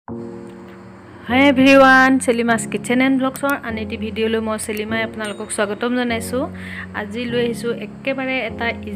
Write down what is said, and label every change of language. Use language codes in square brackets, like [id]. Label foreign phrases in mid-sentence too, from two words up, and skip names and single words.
[en] Hi everyone, [as] Selima's Kitchen and Vlogs and এটা ভিডিঅ' লৈ মই চেলিমা আপোনালোকক স্বাগতম জনাইছোঁ. আজি লৈ আহিছোঁ এক্কেবাৰে এটা